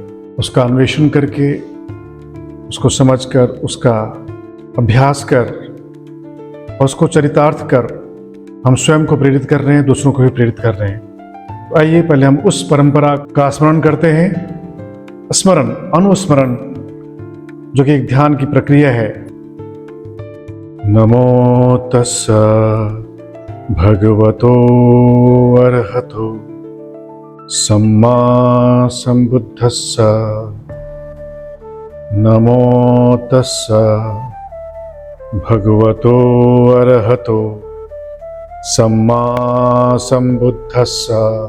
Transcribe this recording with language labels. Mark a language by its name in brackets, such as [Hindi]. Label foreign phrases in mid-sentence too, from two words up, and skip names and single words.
[Hindi] उसका अन्वेषण करके, उसको समझकर, उसका अभ्यास कर और उसको चरितार्थ कर हम स्वयं को प्रेरित कर रहे हैं, दूसरों को भी प्रेरित कर रहे हैं। तो आइए पहले हम उस परंपरा का स्मरण करते हैं। स्मरण, अनुस्मरण, जो कि एक ध्यान की प्रक्रिया है। [Pali] नमो तस्सा भगवतो अरहतो सम्मा संबुद्धस्सा। नमो तस्सा भगवतो अरहतो सम्मा संबुद्धस्सा।